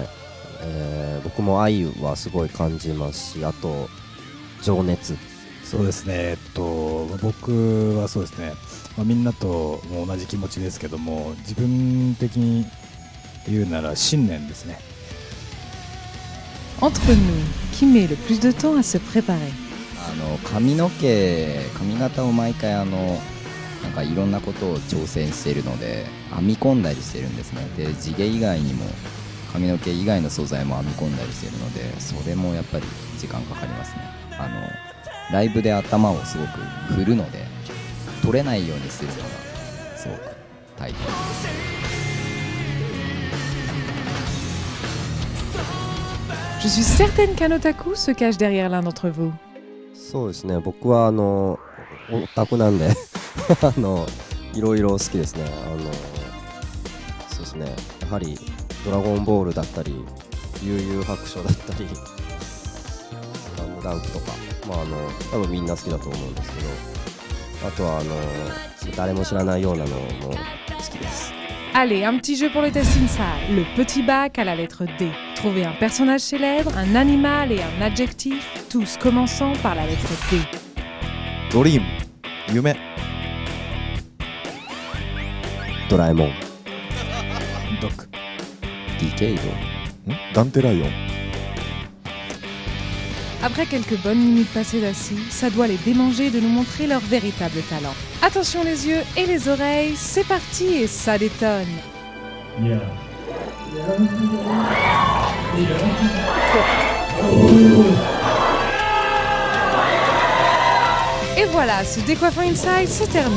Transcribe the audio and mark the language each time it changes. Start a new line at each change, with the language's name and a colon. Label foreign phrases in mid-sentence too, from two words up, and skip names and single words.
Japanese: 僕も愛はすごい感じますし、あと情熱。そうですね。僕はそうですね。みんなとも同じ気持ちですけども、自分的に言うなら信念ですね。
French: Entre nous, qui met le plus de temps à se préparer?
Japanese: 髪型を毎回なんかいろんなことを挑戦しているので編み込んだりしてるんですね。で、地毛以外にも髪の毛以外の素材も編み込んだりしているので、それもやっぱり時間かかりますね。ライブで頭をすごく振るので取れないようにするのがすごく大変です。
French: Je suis certaine qu'un otaku se cache derrière l'un d'entre vous.
Japanese: そうですね。僕はオタクなんでいろいろ好きですね。そうですね。やはりドラゴンボールだったり、悠々白書だったり、スラムダンクとか、多分みんな好きだと思うんですけど、あとは誰も知らないようなのも好きです。
French: Allez, un petit jeu pour le test Inside. Le petit bac à la lettre D. Trouvez un personnage célèbre, un animal et un adjectif, tous commençant par la lettre D.
Japanese: ドリーム、夢。ドラえもん。ドク。ディケイド。ダンテライオン。
French: Après quelques bonnes minutes passées assis, ça doit les démanger de nous montrer leur véritable talent. Attention les yeux et les oreilles, c'est parti et ça détonne. Et voilà, ce décoiffant Inside se termine.